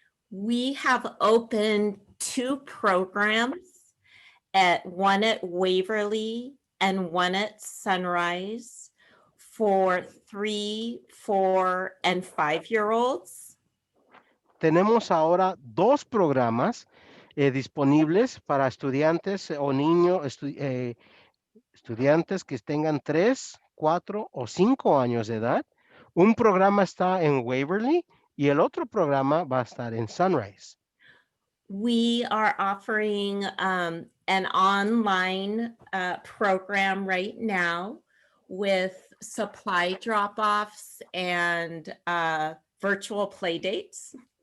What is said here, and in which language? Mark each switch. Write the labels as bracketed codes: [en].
[en] We have opened 2 programs, one at Waverly and one at Sunrise for 3, 4, and 5-year-olds. [es] Tenemos ahora 2 programas disponibles para estudiantes o niños, estudiantes que tengan 3, 4 o 5 años de edad. Un programa está en Waverly y el otro programa va a estar en Sunrise. [en] We are offering an online program right now with supply drop-offs and virtual play dates.